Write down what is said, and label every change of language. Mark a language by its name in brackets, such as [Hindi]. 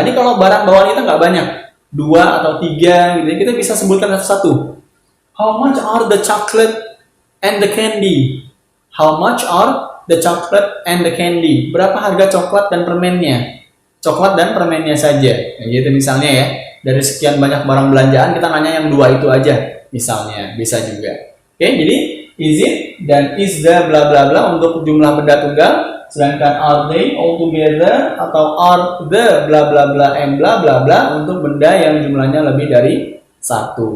[Indonesian] Ini kalau barang bawaan kita nggak banyak, 2 atau 3 gitu, kita bisa sebutkan satu-satu. [English] How much are the chocolate and the candy? How much are the chocolate and the candy? [Indonesian] Berapa harga coklat dan permennya? Coklat dan permennya saja. Nah, gitu misalnya ya. Dari sekian banyak barang belanjaan kita nanya yang 2 itu aja. Misalnya, bisa juga. Oke, jadi is it dan is the bla bla bla untuk jumlah benda tunggal. Sedangkan [English] are they all together [Indonesian] atau are the bla bla bla and bla bla bla untuk benda yang jumlahnya lebih dari 1.